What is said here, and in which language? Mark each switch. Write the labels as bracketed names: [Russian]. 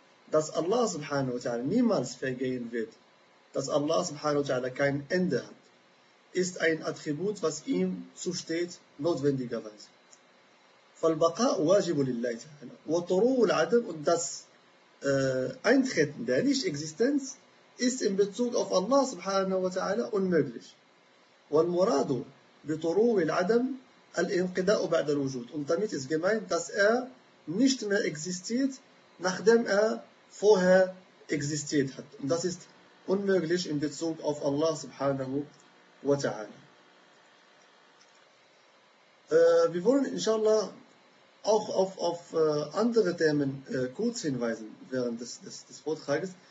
[German] Dass Allah subhanahu wa ta'ala niemals vergehen wird, dass Allah subhanahu wa ta'ala kein Ende hat, ist ein Attribut, was ihm zusteht, notwendigerweise. [Arabic] فالبقاء واجب لله تعالى. وطرو العدم, [German] und das Eintreten der Nicht-Existenz ist in Bezug auf Allah subhanahu wa ta'ala unmöglich. [Arabic] والمراد بطرو العدم الانقضاء بعد الوجود. [German] Und damit ist gemeint, dass er nicht mehr existiert, nachdem er vorher existiert hat. Und das ist unmöglich in Bezug auf Allah subhanahu wa ta'ala. Wir wollen inshallah auch auf andere Themen kurz hinweisen während des Vortrages.